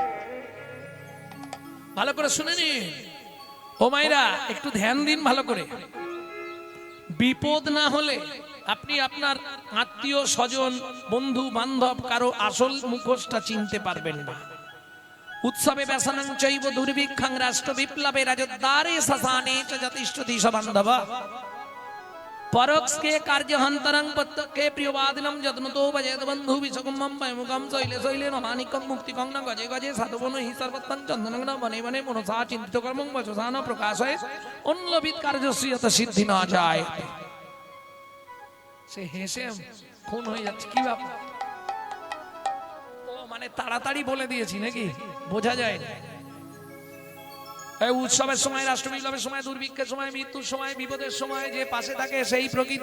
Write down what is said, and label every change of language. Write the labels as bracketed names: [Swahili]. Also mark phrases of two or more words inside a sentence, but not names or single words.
[Bangla] ভালো করে শুনে নিন ও মায়েরা, একটু ধ্যান দিন ভালো করে। বিপদ না হলে আপনি আপনার আত্মীয় স্বজন বন্ধু বান্ধব কারো আসল মুখোশটা চিনতে পারবেন না। [Sanskrit] উৎসবে ব্যসনং চৈব দুর্ভিক্ষং রাষ্ট্র বিপ্লবে রাজদ্বারে শ্মশানে চ যতিষ্ঠতি সবান্ধব পরোক্ষে কার্যহন্তরং প্রত্যক্ষে প্রিয়বাদিনম যত্নতো ভজেত বন্ধু বিশ্বকুম্ভম পয়মুখম শৈলে শৈলে নমানিকং মুক্তিকং ন গজে গজে সাধুবন হি সর্বত্তং চন্দনং ন বনে বনে মনসা চিন্তিত কর্মং বচসা ন প্রকাশয়ে অন্যবিদ কার্যস্য যত সিদ্ধি না যায়। [Bangla] সে হেসে খুন হয়ে যাচ্ছে, কি ব্যাপার? ও মানে তাড়াতাড়ি বলে দিয়েছি নাকি, বোঝা যায় না। উৎসবের সময়, রাষ্ট্র বিপ্লবের সময়, দুর্ভিক্ষের সময়, মৃত্যুর সময়, বিপদের সময় যে পাশে থাকে সেই প্রকৃত